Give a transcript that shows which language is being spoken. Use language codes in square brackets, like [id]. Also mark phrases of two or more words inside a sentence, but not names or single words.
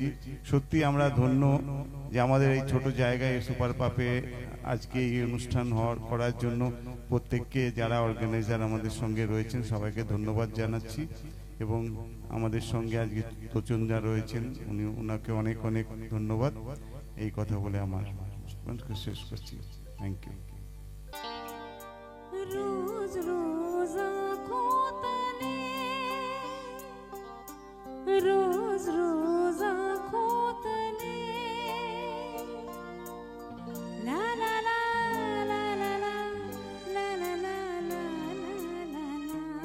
[bn] সত্যি আমরা ধন্য যে আমাদের এই ছোট জায়গায় সুপার পাপে আজকে এই অনুষ্ঠান করার জন্য প্রত্যেককে যারা অর্গানাইজার আমাদের সঙ্গে রয়েছেন সবাইকে ধন্যবাদ জানাচ্ছি। এবং আমাদের সঙ্গে আজকে তোচনদা রয়েছেন, ওনাকে অনেক অনেক ধন্যবাদ। এই কথা বলে আমার শেষ করছি। [en] thank you. [hi] रोज रोज आँखों तले, रोज रोज आँखों तले, ला ला ला ला ला ला ला ला ला ला ला ला,